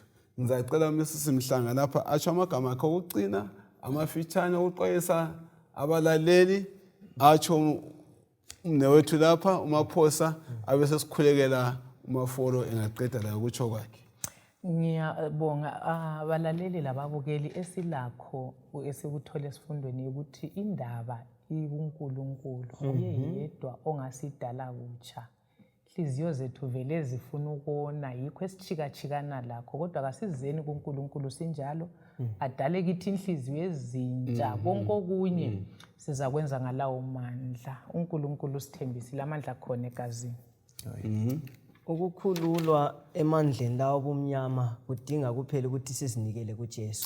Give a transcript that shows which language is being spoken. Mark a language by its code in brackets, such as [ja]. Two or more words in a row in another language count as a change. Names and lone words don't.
[nd] Ngizacela uMrs Mhlanga lapha atsho amagama akhe okucina amafitshane ukuxwayisa abalaleli, atsho umnewethu lapha uMaphosa abese sikhulekela umafolo engaqeda la ukutsho kwakhe. Ngiyabonga abalaleli lababukeli esilakho esikuthola esifundweni ukuthi indaba ikuNkulunkulu uye yedwa ongasidala kutsha. Inhliziyo zethu vele zifuna ukubona, yikho esichikachikana lakho, kodwa kasizeni kuNkulunkulu sinjalo adale kithi inhliziyo ezintsha. Konke okunye siza kwenza ngalawo mandla. uNkulunkulu sithembisile amandla khona egazini. Ukukhululwa emandleni lawo obumnyama kudinga kuphela ukuthi sizinikele kuJesu.